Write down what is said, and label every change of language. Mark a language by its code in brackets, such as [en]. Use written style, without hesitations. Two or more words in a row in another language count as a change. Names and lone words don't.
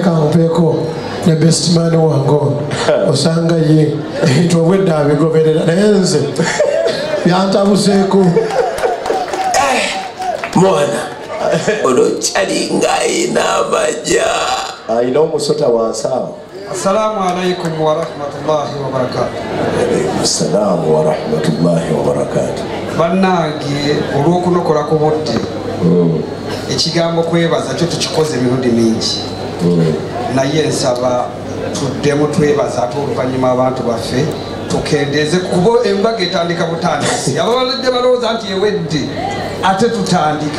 [lg] kankupeeko ne [en] best man [lg] wange osanga ye ebintu obwedda abigoberera naye nze byantabuseeko mwana ono kyalinga ayina amajja ayina omusota wansawo. [ar] السلام عليكم ورحمة الله وبركاته. السلام ورحمة الله وبركاته. [lg] Bannange olw'okunokola ku budde ekigambo kwebaza kyo tukikoze emirundi mingi naye nsaba tuddemu twebaza ate oluvannyuma abantu baffe tukendeeze kuba embaga etandika butandisi ababalidde balowooza nti ewedde ate tutandika